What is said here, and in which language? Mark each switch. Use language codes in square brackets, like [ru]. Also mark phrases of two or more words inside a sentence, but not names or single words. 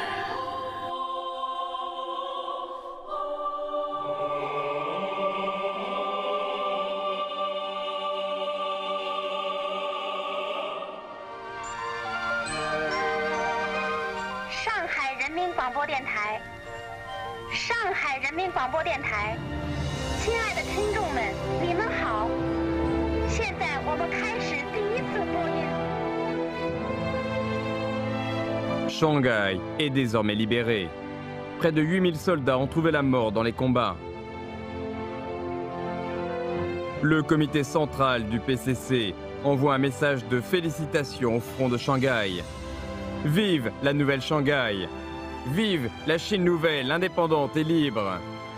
[zh] 上海人民广播电台，上海人民广播电台，亲爱的听众们，你们好！现在我们开始第1次播音。 [fr] Shanghai est désormais libérée. Près de 8000 soldats ont trouvé la mort dans les combats. Le comité central du PCC envoie un message de félicitations au front de Shanghai. Vive la nouvelle Shanghai! Vive la Chine nouvelle, indépendante et libre!